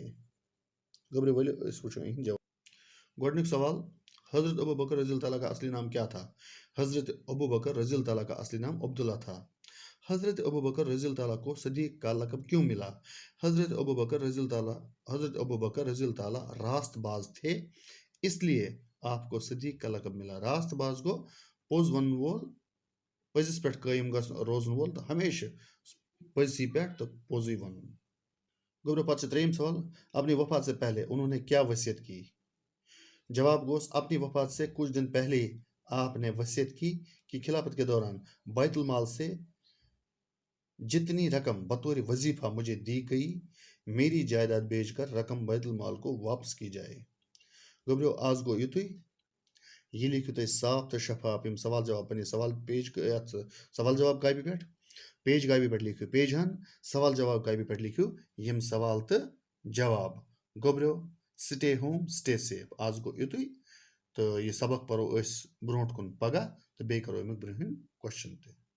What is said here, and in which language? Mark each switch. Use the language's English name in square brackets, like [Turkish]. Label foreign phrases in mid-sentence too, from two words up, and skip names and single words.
[Kashmiri] گوبرو ؤلِو أسۍ وٕچھو یِہنٛدۍ جواب گۄڈنیُک سوال [Urdu] حضرت ابو بکر رضی اللہ تعالیٰ کا اصلی نام کیا تھا حضرت ابو بکر رضی اللہ تعالیٰ کا اصلی نام عبداللہ تھا حضرت ابو بکر رضی اللہ تعالیٰ کو صدیق کا لقب کیوں ملا حضرت ابو بکر رضی اللہ تعالیٰ راست باز تھے اس لیے آپ کو صدیق کا لقب ملا [Kashmiri] راست باز گو پوٚز ونن وول پٔزِس پٮ۪ٹھ قٲیِم روزن وول تہٕ ہمیشہ پٔزسٕے پٮ۪ٹھ تہٕ پوٚزُے ونُن گوبرو پتہٕ چھُ ترٛیٚیِم [Urdu] سوال اپنی وفات سے پہلے انہوں نے کیا وصیت کی جواب گوس اپنی وفات سے کچھ دن پہلے آپ نے وصیت کی کہ خلافت کے دوران بیت المال سے جتنی رقم بطور وظیفہ مجھے دی گئی میری جائیداد بیچ کر رقم بیت المال کو واپس کی [Kashmiri] جائے گوبرو آز گوٚو یُتُے یہِ لیکھِو تُہۍ صاف تہٕ شفاف یِم سوال جواب پننہِ سوال پیج یتھ سوال جواب کاپی پٮ۪ٹھ پیج کاپی پٮ۪ٹھ لیکھِو پیج ہن سوال جواب کاپی پٮ۪ٹھ لیکھِو یِم سوال تہٕ جواب گوبرو [English] stay home stay safe [Kashmiri] آز گوٚو یُتُے تہٕ یہِ سبق پرو أسۍ برونٛٹھ کُن پگاہ تہٕ بیٚیہِ کرو امیُک برونٛہِم کوسچن تہِ